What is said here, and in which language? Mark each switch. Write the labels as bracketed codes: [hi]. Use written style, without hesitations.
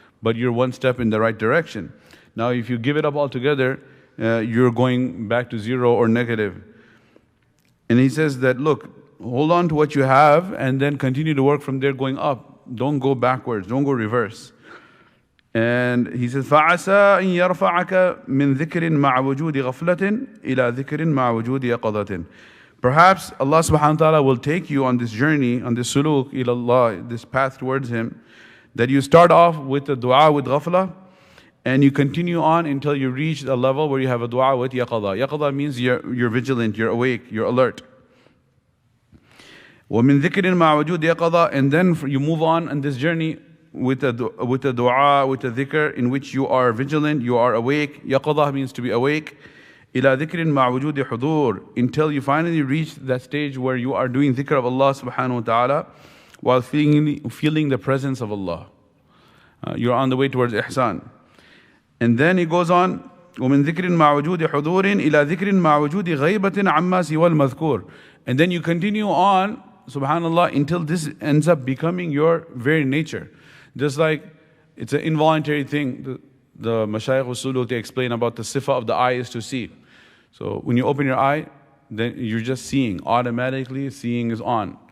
[en] But you're one step in the right direction. Now if you give it up altogether, you're going back to zero or negative. And he says that, look, hold on to what you have and then continue to work from there going up. Don't go backwards, don't go reverse. And he says, [ar] فَعَسَىٰ أَن يَرْفَعَكَ مِن ذِكْرٍ مَعَ وُجُودِ غَفْلَةٍ إِلَى ذِكْرٍ مَعَ وُجُودِ يَقَظَةٍ. [en] Perhaps Allah subhanahu wa ta'ala will take you on this journey, on this suluk ila Allah, this path towards Him, that you start off with a dua with ghafla, and you continue on until you reach a level where you have a dua with yaqadha. Yaqadha means you're vigilant, you're awake, you're alert. [ar] وَمِن ذِكْرٍ مَعَ وُجُودِ يَقَظَةٍ, [en] and then you move on this journey with a dua, with a dhikr in which you are vigilant, you are awake. Yaqadha means to be awake. [ar] إِلَى ذِكْرٍ مَعَ وُجُودِ حُضُورٍ, [en] until you finally reach that stage where you are doing dhikr of Allah subhanahu wa ta'ala while feeling the presence of Allah. You're on the way towards ihsan. And then he goes on, [ar] وَمِن ذِكْرٍ مَعَ وُجُودِ حُضُورٍ إِلَى ذِكْرٍ مَعَ وُجُودِ غَيْبَةٍ عَمَّا سِوَى الْمَذْكُورِ. [en] And then you continue on, subhanAllah, until this ends up becoming your very nature. Just like it's an involuntary thing. The Mashayikh Usuluk, they explain about the sifa of the eye is to see. So when you open your eye, then you're just seeing. Automatically seeing is on.